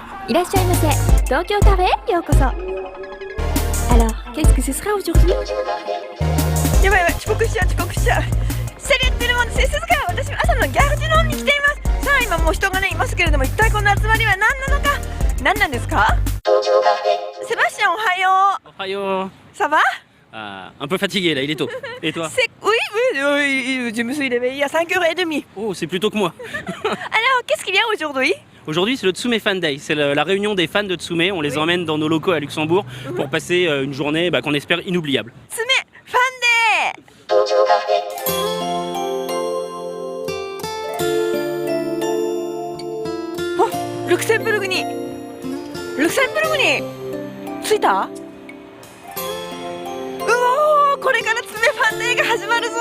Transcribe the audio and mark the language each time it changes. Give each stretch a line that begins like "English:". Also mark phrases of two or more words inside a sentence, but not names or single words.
Japanese: いらっしゃいませ。東京カフェへようこそ。
French: Alors, qu'est-ce que ce sera aujourd'hui?
Japanese: やばいやばい、遅刻しちゃう。
French: Salut tout le monde, c'est Suzuka。
Japanese: 私は朝のギャルディノンに来ています。さあ今もう人がねいますけれども、一体この集まりは何なのか。何なんですか？セバスチャンおはよう。おはよう。
French: Ça va? Un peu fatigué là, il est tôt. Et toi? Oui, je me suis réveillée il y a 5h30. Oh, c'est plus tôt que moi. Alors, qu'est-ce qu'il y a aujourd'hui? Aujourd'hui, c'est le Tsume Fan Day. C'est la réunion des fans de Tsume. On les emmène dans nos locaux à Luxembourg pour passer une journée qu'on espère inoubliable. Tsume Fan Day!
Japanese: ルクセンブルクに着いた？これからツメファンデーが始まるぞ。